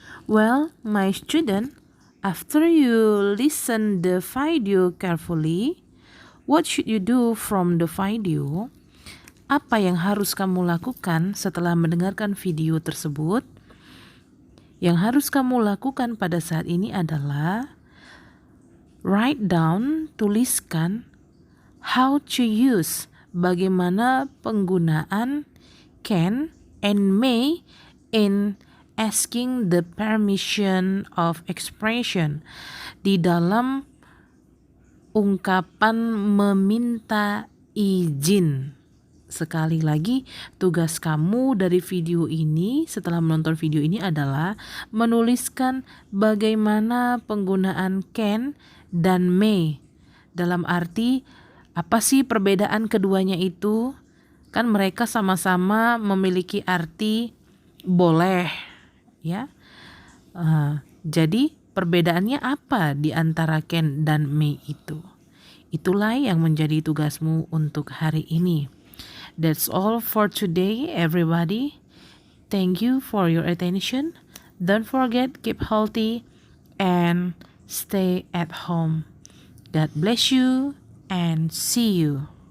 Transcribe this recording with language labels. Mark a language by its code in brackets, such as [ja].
[en] Well, my student, after you listen the video carefully, what should you do from the video? [id] Apa yang harus kamu lakukan setelah mendengarkan video tersebut? Yang harus kamu lakukan pada saat ini adalah write down, tuliskan how to use, bagaimana penggunaan can and may in asking the permission of expression, di dalam ungkapan meminta izin. Sekali lagi, tugas kamu dari video ini, setelah menonton video ini adalah menuliskan bagaimana penggunaan can dan may. Dalam arti, apa sih perbedaan keduanya itu? Kan mereka sama-sama memiliki arti boleh, ya. Jadi perbedaannya apa di antara can dan may itu? Itulah yang menjadi tugasmu untuk hari ini. [en] That's all for today, everybody. Thank you for your attention. Don't forget, keep healthy and stay at home. God bless you and see you.